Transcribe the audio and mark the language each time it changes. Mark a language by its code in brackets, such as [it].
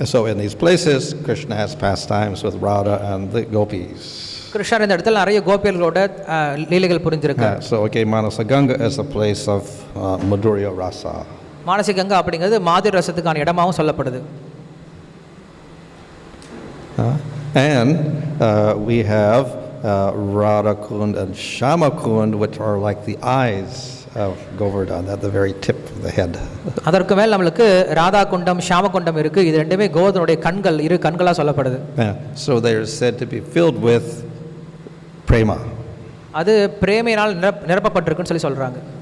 [en] So in these places, Krishna has pastimes with Radha and the gopis. [ta] கிருஷ்ணர் இந்த இடத்துல நிறைய கோபியர்களோட லீலைகள் புரிஞ்சிருக்கு. [en] So again, Manasa Ganga is a place of Madhurya Rasa. [ta] Manasi Ganga அப்படிங்கிறது மாதுரி ரசத்துக்கான இடமாகவும் சொல்லப்படுது. [en] And we have Radha Kund and Shama Kund, which are like the eyes of Govardhan at the very tip of the head. [ta] அதற்கு மேல் நமக்கு ராதா குண்டம் ஷாம குண்டம் இருக்கு. இது ரெண்டுமே கோவர்தனுடைய கண்கள், இரு கண்களா சொல்லப்படுது. [en] So they are said to be filled with prema. [ta] அது பிரேமையினால் நிரப்பப்பட்டிருக்குன்னு சொல்லி சொல்றாங்க.